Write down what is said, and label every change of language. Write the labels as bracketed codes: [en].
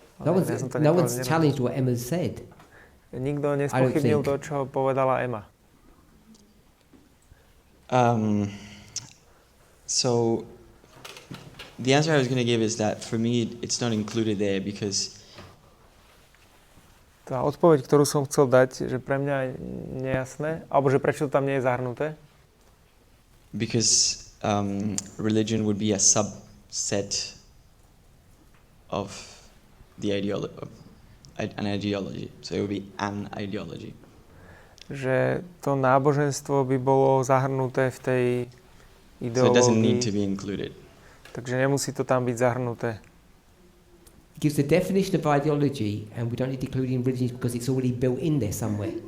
[en] No one's challenged what Emma said. [sk] Nikto nespochybnil to, čo povedala Emma. [en] So the answer I was going to give is that for me it's not included there because [sk] tá odpoveď, ktorú som chcel dať, že pre mňa je nejasné, alebo že prečo to tam nie je zahrnuté? [en] Because religion would be a subset of the an ideology. So it would be an ideology. [sk] Že to náboženstvo by bolo zahrnuté v tej ideológii. [en] So it doesn't need to be included. [sk] Takže nemusí to tam byť zahrnuté. [en] It gives the definition of ideology and we don't need to include in religion because it's already built in there somewhere.